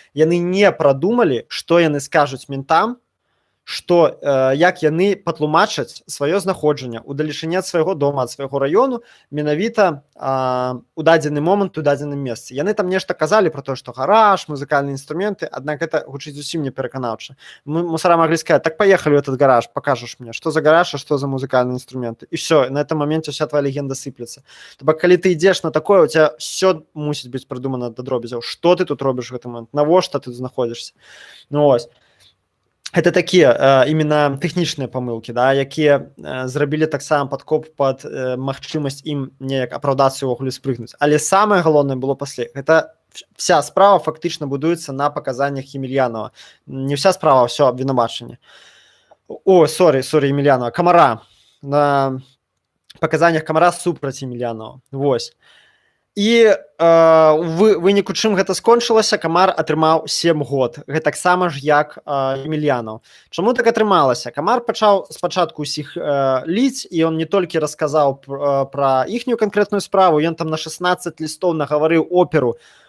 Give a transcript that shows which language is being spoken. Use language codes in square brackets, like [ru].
[be] Яны не прадумалі, што яны скажуць ментам, што як яны патлумачаць сваё знаходжанне ў далечыні ад свайго дома, ад свайго раёну, менавіта у дадзены момант у дадзеным месцы. Яны там нешта казалі пра тое, што гараж, музыкальныя інструменты, аднак гэта гучыць зусім не пераканаўча. Мусара маглі сказаць: так паехалі ў [ru] этот [be] гараж, пакажаш мне, што за гараж, а што за музыкальныя інструменты. [ru] І все, на этом моменте вся твоя легенда сыплецца. [be] То бок, калі ты ідзеш на такое, [ru] у тебя все [be] мусіць быць прыдумана да дробязяў. Што ты тут робіш у гэты момент? Навошта ты тут знаходзішся? Ну ось. гэта такія [ru] именно [be] тэхнічныя памылкі, да, якія зрабілі таксама падкоп пад магчымасць ім неяк апраўдацца ўвогуле спрыгнуць. Але самае галоўнае было пасля. Гэта вся справа фактычна будуецца на паказаннях Емельянова. Не вся справа, а ўсё абвінавачанне. Сорі, Емельянова, Камара. На паказаннях Камара супраць Емельянова. Вось. І выніку чым гэта скончылася, Камар атрымаў 7 год. Гэта таксама ж як Емельянов. Чаму так атрымалася? Камар пачаў спачатку ўсіх ліць, і ён не толькі расказаў пра іхнюю канкрэтную справу, ён там на 16 лістоў нагаварыў оперу.